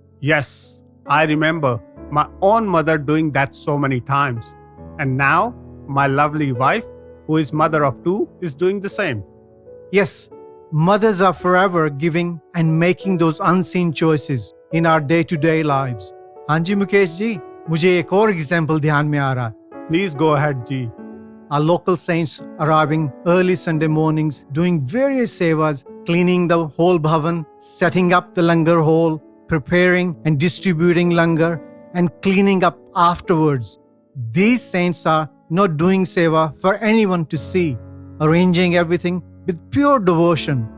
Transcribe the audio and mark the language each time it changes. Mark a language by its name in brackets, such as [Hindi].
[English] Yes, I remember my own mother doing that so many times. And now, my lovely wife, who is mother of two, is doing the same. Yes, mothers are forever giving and making those unseen choices in our day-to-day lives. [Hindi] हाँ जी मुकेश जी, मुझे एक और example ध्यान में आ रहा है. [English] Please go ahead, Ji. Our local saints arriving early Sunday mornings, doing various sevas, cleaning the whole bhavan, setting up the langar hall, preparing and distributing langar, and cleaning up afterwards. These saints are not doing seva for anyone to see, arranging everything with pure devotion.